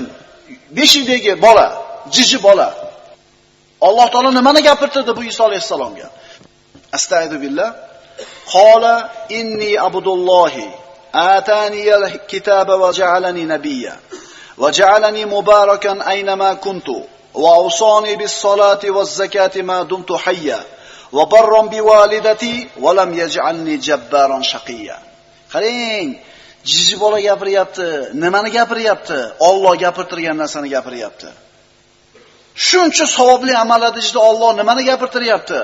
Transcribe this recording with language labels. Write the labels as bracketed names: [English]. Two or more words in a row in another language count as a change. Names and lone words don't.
[Uzbek] Beshikdagi bola, jiji bola. Alloh taolo nimani gapirtirdi bu Iso alayhisalomga? [Arabic] أستغفر الله قال إني عبد الله آتاني الكتاب وجعلني نبيا وجعلني مباركا أينما كنت وأوصاني بالصلاة والزكاة ما دمت حيا وبرا بوالدتي ولم يجعلني جبارا شقيا. [Uzbek] Qarang, jiji bola gapiryapti. Nimani gapiryapti? Alloh gapirtirgan narsani gapiryapti. Shuncha savobli amallar ichida Alloh nimani gapirtiryapti?